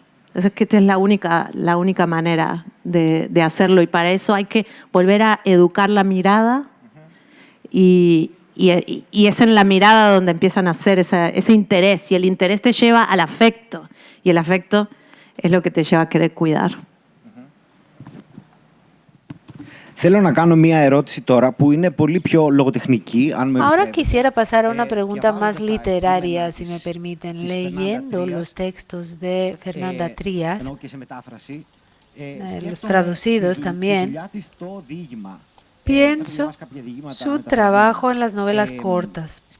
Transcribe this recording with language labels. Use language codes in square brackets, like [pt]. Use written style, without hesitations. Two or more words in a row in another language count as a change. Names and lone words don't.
[es] Es que esta es la única manera de hacerlo, y para eso hay que volver a educar la mirada y es en la mirada donde empiezan a hacer ese interés, y el interés te lleva al afecto, y el afecto es lo que te lleva a querer cuidar. [el] Θέλω να κάνω μία ερώτηση τώρα που είναι πολύ πιο λογοτεχνική. [es] Ahora quisiera pasar a una pregunta más literaria, si me permiten. Leyendo los textos de Fernanda Trías, los traducidos también, pienso su trabajo en las novelas cortas.